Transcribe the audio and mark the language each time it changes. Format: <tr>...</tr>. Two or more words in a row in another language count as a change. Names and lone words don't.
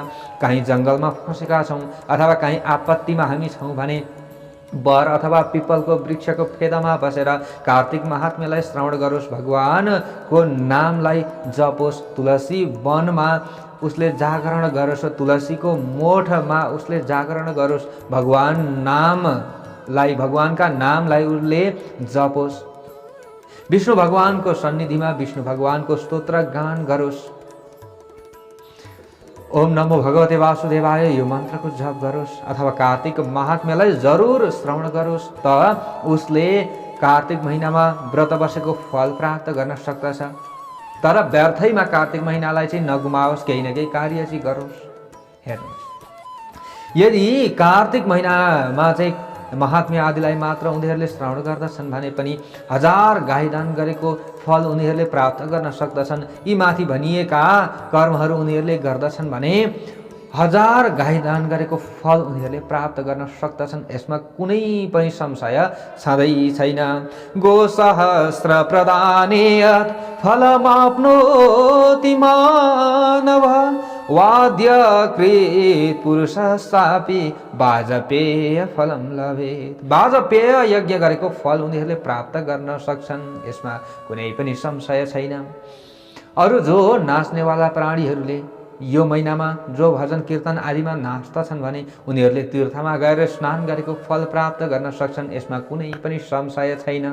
<ne>कहीँ जङ्गलमा फँसेका छौँ अथवा कहीँ आपत्तिमा हामी छौँ भने बर अथवा पिपलको वृक्षको फेदामा बसेर कार्तिक महात्म्यलाई श्रवण गरोस्, भगवानको नामलाई जपोस्, तुलसी वनमा उसले जागरण गरोस्, तुलसीको मोठमा उसले जागरण गरोस्, भगवानका नामलाई उसले जपोस्, विष्णु भगवानको सन्निधिमा विष्णु भगवानको स्तोत्र गान गरोस्,</ne> <sa>ओम नमो भगवते वासुदेवाय</sa> <ne>यो मन्त्रको जप गरोस् अथवा कार्तिक महात्म्यलाई जरुर श्रवण गरोस्, त उसले कार्तिक महिनामा व्रत बसेको फल प्राप्त गर्न सक्दछ। तर व्यर्थैमा कार्तिक महिनालाई चाहिँ नगुमाओस्, केही न केही कार्य चाहिँ गरोस्। हेर्नुहोस्, यदि कार्तिक महिनामा चाहिँ महात्म्य आदिलाई मात्र उनीहरूले श्रवण गर्दछन् भने पनि 1000 गाई दान गरेको फल उनीहरूले प्राप्त गर्न सक्दछन्। यी माथि भनिएका कर्महरू उनीहरूले गर्दछन् भने 1000 गाई दान गरेको फल उनीहरूले प्राप्त गर्न सक्दछन्। यसमा कुनै पनि संशय छँदै छैन।</ne> <sa>गोसहस्र प्रदानेयत् फलमाप्नोति मानव वाद्यकृत पुरुषस्तापि वाजपेय फलम लभेत्।</sa> <ne>वाजपेय यज्ञ गरेको फल उनीहरूले प्राप्त गर्न सक्छन्, यसमा कुनै पनि संशय छैन। अरू जो नाच्नेवाला प्राणीहरूले यो महिनामा जो भजन कीर्तन आदिमा नाच्दछन् भने उनीहरूले तीर्थमा गएर स्नान गरेको फल प्राप्त गर्न सक्छन्, यसमा कुनै पनि संशय छैन।</ne>